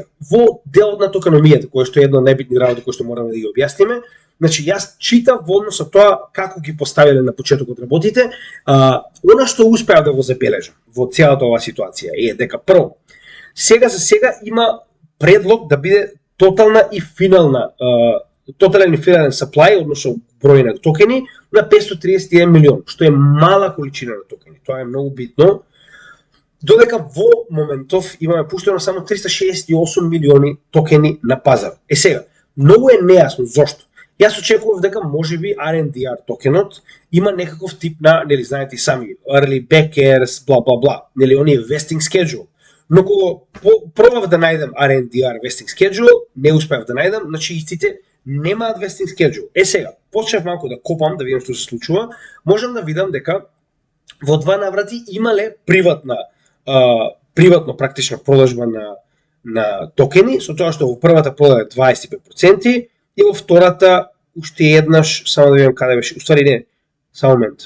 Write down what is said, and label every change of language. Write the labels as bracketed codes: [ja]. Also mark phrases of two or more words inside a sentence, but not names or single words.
[mk] Во делот на токеномијата, кој што е една од најбитни работи кои што мораме да ги објасниме, значи јас читав во однос на тоа како ги поставиле на почетокот работите, она што успеав да го забележам во целата оваа ситуација е дека прво, сега за сега има предлог да биде тотален и финален supply, односно број на токени на 531 милион, што е мала количина на токени. Тоа е многу битно. Додека во моментов имаме пуштено само 368 милиони токени на пазар. Сега, многу е нејасно зошто. Јас очекував дека можеби RNDR токенот има некаков тип на, нели знаете и сами, [en] early backers, [mk] бла бла бла, нели оние [en] vesting schedule. [mk] Но кога пробав да најдам RNDR [en] vesting schedule, [mk] не успеав да најдам, значи истите немаат [en] vesting schedule. [mk] Сега, почнав малку да копам, да видам што се случува, можам да видам дека во два наврати имале приватно практично продажба на токени, со тоа што во првата продаде 25% и во втората уште еднаш, само да видам каде беше, уствари не, само момент.